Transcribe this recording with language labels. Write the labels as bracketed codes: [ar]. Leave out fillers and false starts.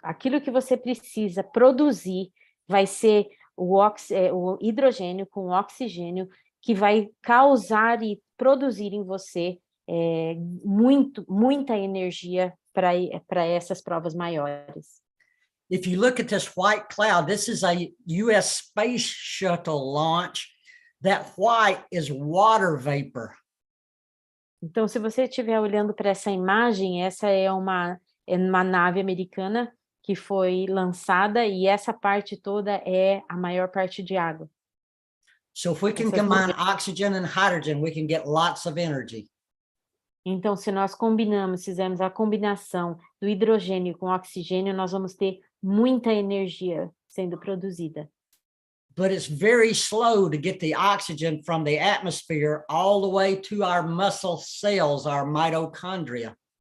[pt] Aquilo que você precisa produzir vai ser o hidrogênio com oxigênio que vai causar e produzir em você muita energia para essas provas maiores. [en] If you look at this white cloud, this is a US space shuttle launch. That white is water vapor. [pt] Então, se você estiver olhando para essa imagem, essa é uma nave americana que foi lançada e essa parte toda é a maior parte de água. [en] So if we can combine oxygen and hydrogen, we can get lots of energy. [pt] Então, se nós fizermos a combinação do hidrogênio com oxigênio, nós vamos ter muita energia sendo produzida. [en] But it's very slow to get the oxygen from the atmosphere all the way to our muscle cells, our mitochondria.